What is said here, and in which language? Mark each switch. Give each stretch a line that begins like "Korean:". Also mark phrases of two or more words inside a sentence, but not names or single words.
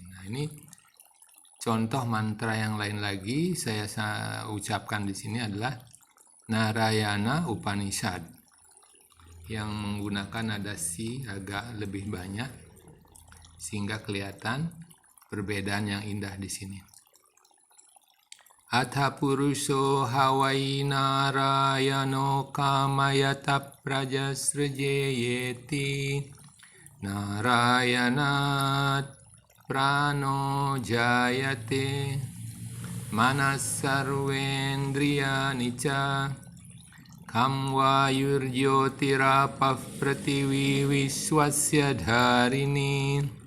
Indonesian: Nah, ini contoh mantra yang lain lagi saya ucapkan di sini adalah Narayana Upanishad yang menggunakan nada si agak lebih banyak sehingga kelihatan perbedaan yang indah di sini.
Sanskrit: Atha puruso hawai narayano kamayata prajasrajeyeti narayanat prano jayate manas sarvendriya nica kamva yurjyotirapah prativi viswasya dharini